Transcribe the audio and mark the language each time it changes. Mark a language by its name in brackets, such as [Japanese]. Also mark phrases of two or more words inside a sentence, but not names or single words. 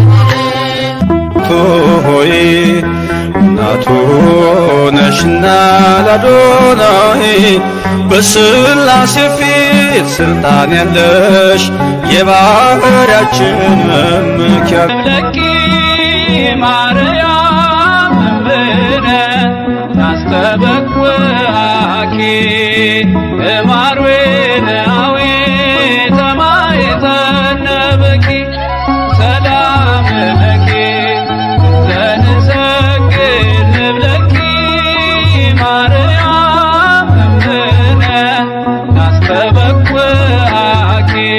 [Amharic] ሆይ እናቱ ነሽና ለአዶናይ በሥላሴ ፊት ስልጣን ያለሽ የባህርያችን መመኪያ [Geez] ለኪ ማርያም እምነ ናስተበኩአኪ እማርዌናዊ ተማይተነበኪ ሰላም ለኪ ዘንሰግድ ንብለኪ ማርያም እምነ ናስተበኩአኪ